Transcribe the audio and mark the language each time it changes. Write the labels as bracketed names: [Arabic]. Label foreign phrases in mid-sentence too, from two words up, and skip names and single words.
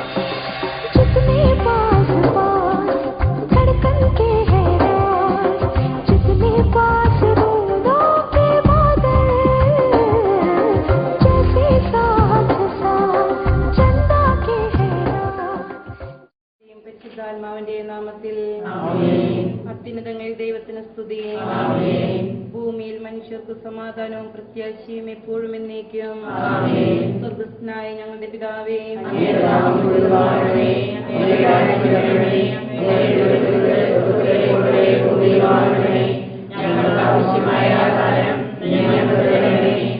[Hindi] जितने पास पास धड़कन के है राज, जितने पास रोनों के बादल, जैसे साथ साथ चंदा के है राज। [Malayalam] പരിശുദ്ധാത്മാവിന്റെ നാമത്തിൽ അത്യുന്നതങ്ങളിൽ ദൈവത്തിന് സ്തുതി. ഭൂമിയിൽ മനുഷ്യർക്ക് സമാധാനവും പ്രത്യാശയും എപ്പോഴും എന്നേക്കും. സ്വർഗ്ഗസ്ഥനായ ഞങ്ങളുടെ പിതാവേ, ഞങ്ങൾക്ക് ആവശ്യമായ ആഹാരം ഞങ്ങൾക്ക് തരണമേ.